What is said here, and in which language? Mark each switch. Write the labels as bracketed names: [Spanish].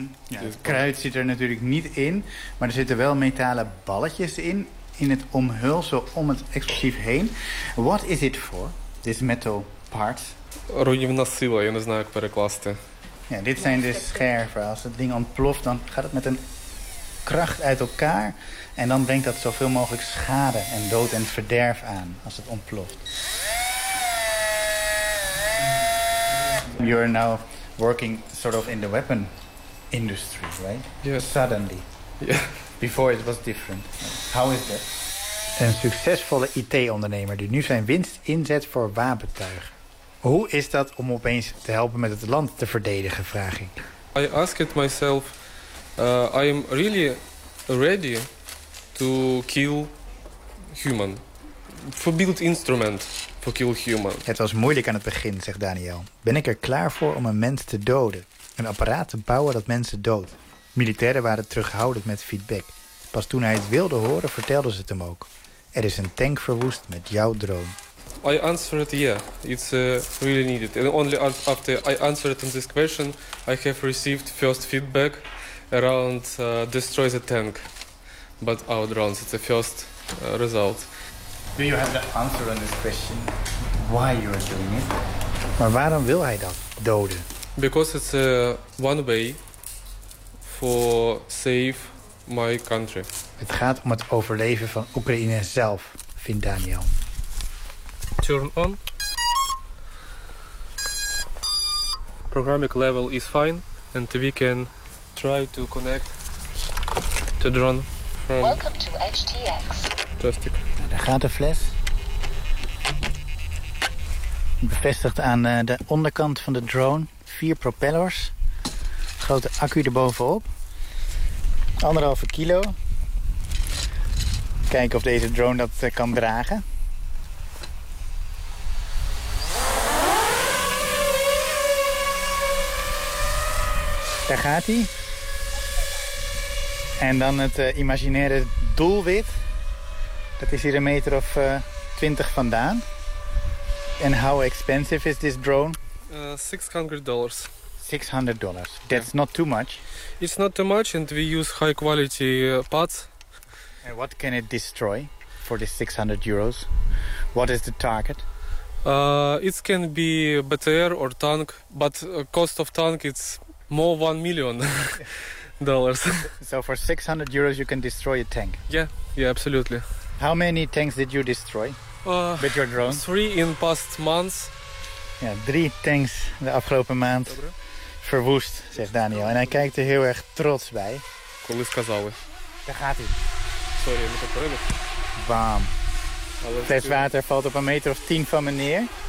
[Dutch] Ja, het kruid zit er natuurlijk niet in, maar er zitten wel metalen balletjes in het omhulsel om het explosief heen. [English] What is it for, this metal part? [Ukrainian] Ruïnevna sila, [Dutch] je weet niet hoe ik het. Ja, dit zijn de scherven. Als het ding ontploft, dan gaat het met een kracht uit elkaar. En dan brengt dat zoveel mogelijk schade en dood en verderf aan als het ontploft. [English] You're now working sort of in the weapon industry, right? Yes. Suddenly. Yeah. Before it was different. How is that? [Dutch] Een succesvolle IT-ondernemer die nu zijn winst inzet voor wapentuigen. Hoe is dat om opeens te helpen met het land te verdedigen, vraag ik. [English] I ask it myself. I'm really ready to kill human. Verbeeld instrument. Human. [Dutch] Het was moeilijk aan het begin, zegt Daniel. Ben ik er klaar voor om een mens te doden? Een apparaat te bouwen dat mensen doodt? Militairen waren terughoudend met feedback. Pas toen hij het wilde horen, vertelden ze het hem ook. Er is een tank verwoest met jouw drone. [English] I answer it, yeah. It's really needed. And only after I answered on this question, I have received first feedback around destroy the tank. But our drones, it's the first result. Do you have the answer on this question? Why you are doing it? [Dutch] Maar waarom wil hij dat doden? [English] Because it's one way for save my country. [Dutch] Het gaat om het overleven van Oekraïne zelf, vindt Daniel. [English] Turn on. Programming level is fine and we can try to connect to drone from. Welcome to HTX. Plastic. [Dutch] Daar gaat de fles. Bevestigd aan de onderkant van de drone. 4 propellers. Grote accu erbovenop. 1,5 kilo. Kijken of deze drone dat kan dragen. Daar gaat hij. En dan het imaginaire doelwit. Dat is hier een meter of 20 vandaan. [English] En how expensive is this drone? $600. $600. That's not too much. It's not too much and we use high quality parts. And what can it destroy for this €600? What is the target? It can be BTR or tank, but cost of tank it's more $1 million. Dollars. So for €600 you can destroy a tank? Yeah, absolutely. How many tanks did you destroy with your drone? 3 in past months. [Dutch] Ja, 3 tanks de afgelopen maand verwoest, zegt Daniel. En hij kijkt er heel erg trots bij. Cool is kazalen. Daar gaat hij. Sorry, ik heb het bam. Het water valt op een meter of 10 van me neer.